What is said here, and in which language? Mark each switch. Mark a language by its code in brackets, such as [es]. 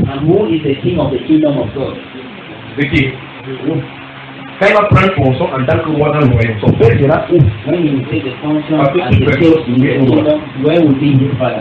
[en] And who is the king of the kingdom of God? [fr] Quand il va prendre son en tant que roi dans le royaume, son père sera où? [en] When he will take the function as the king of the kingdom, where will be his father?